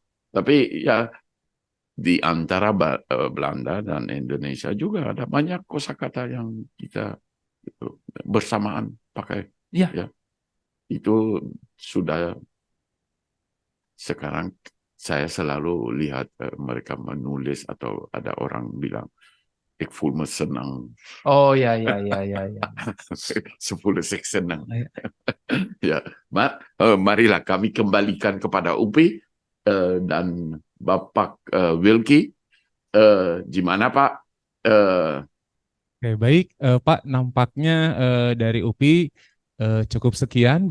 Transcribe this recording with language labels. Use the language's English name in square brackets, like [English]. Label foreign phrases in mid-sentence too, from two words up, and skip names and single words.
[Indonesian] Tapi ya di antara Belanda dan Indonesia juga ada banyak kosakata yang kita bersamaan pakai. Ya. Ya. Itu sudah sekarang saya selalu lihat mereka menulis atau ada orang bilang [Dutch] ik voel me [Indonesian] senang. Oh ya. 10 sek senang. Ya, marilah kami kembalikan kepada Upi dan Bapak Wilkie. Gimana Pak? Oke, baik Pak, nampaknya dari UPI cukup sekian.